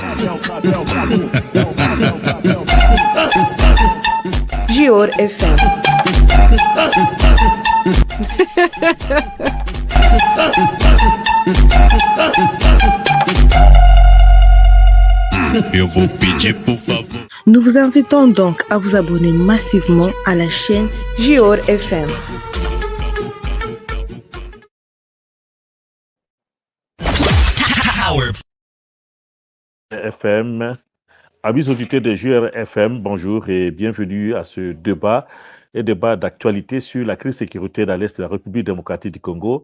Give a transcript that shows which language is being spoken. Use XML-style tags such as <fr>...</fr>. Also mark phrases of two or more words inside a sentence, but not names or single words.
<pt>Gior FM. Eu vou pedir por favor.</pt> <fr>Nous vous invitons donc à vous abonner massivement à la chaîne Gior FM. FM. Amis auditeurs de Gior FM, bonjour et bienvenue à ce débat d'actualité sur la crise sécuritaire dans l'Est de la République démocratique du Congo.</fr>